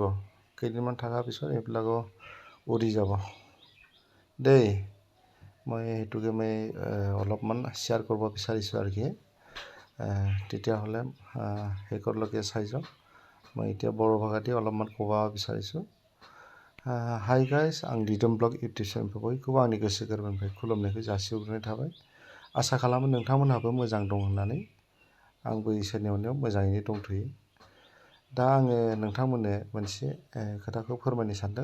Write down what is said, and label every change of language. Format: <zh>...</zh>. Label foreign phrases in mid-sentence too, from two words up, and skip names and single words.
<as>কেইদিনমান থকাৰ পিছত এইবিলাকো উৰি যাব দেই। মই সেইটোকে মই অলপমান শ্বেয়াৰ কৰিব বিচাৰিছোঁ আৰু কি। তেতিয়াহ'লে শেষৰলৈকে চাই যাওক। মই এতিয়া बर' ভাষা দি অলপমান ক'ব বিচাৰিছোঁ।</as> <en>hi guys,</en> <brx>आं दिदोम</brx> <en>blog YouTube channel</en> <brx>बयखौबो आंनि गोसो गोरबोनिफ्राय खुलुमनायखौ जासिहरग्रोनाय थाबाय। आसा खालामो नोंथांमोनहाबो मोजां दं होननानै। आंबो इसोरनि अननायाव मोजाङैनो दंथ'यो। दा आङो नोंथांमोननो मोनसे खोथाखौ फोरमायनो सानदों।</brx>